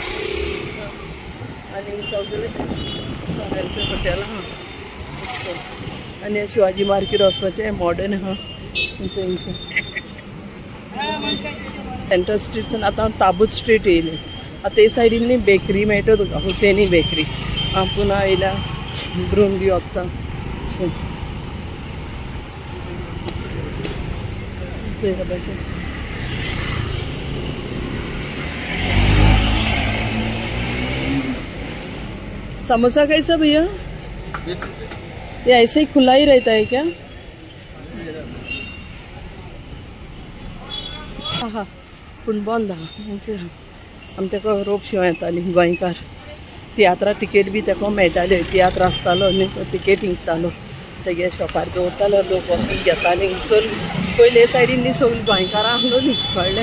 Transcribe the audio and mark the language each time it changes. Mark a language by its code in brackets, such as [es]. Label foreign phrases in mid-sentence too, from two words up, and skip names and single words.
[kok] आनी सगळें हेंचें हॉटेल आहा आनी शिवाजी मार्केट वचपाचें मॉडर्न आहा हिंगसर सेंट्रल स्ट्रीटसून आतां ताबूत स्ट्रीट येयलें. ते सायडीन बेकरी मेळटा तुका, हुसेनी बेकरी. पुन्हा येयल्या ब्रून बी वता. [hi] समोसा कैसा भैया? ये ऐसे ही खुला ही रहता है क्या? [kok] हाँ पूण बंद आहा. आमी तेका रोप शिवं येताली गोंयकार. तियात्रा तिकेट बी तेका मेळटाल्यो. तियात्र आसतालो न्ही तो तिकेट विकतालो. तेगे शॉपार दवरतालो, लोक वचून घेताली. चल पयले हे सायडीन न्ही सगळीं गोंयकारां आहलो न्ही, कळ्ळें?